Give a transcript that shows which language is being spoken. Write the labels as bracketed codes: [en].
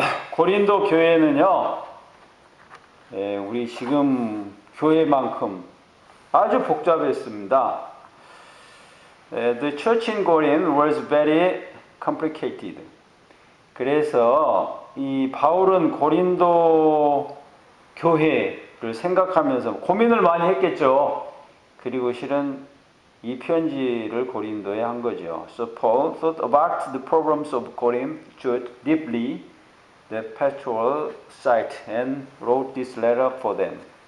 [ko] 고린도 교회는요, 우리 지금 교회만큼 아주 복잡했습니다. [en] The church in Corinth was very complicated. [ko] 그래서 이 바울은 고린도 교회를 생각하면서 고민을 많이 했겠죠. 그리고 실은 이 편지를 고린도에 한 거죠. [en] So Paul thought about the problems of Corinth church deeply, the pastoral site, and wrote this letter for them.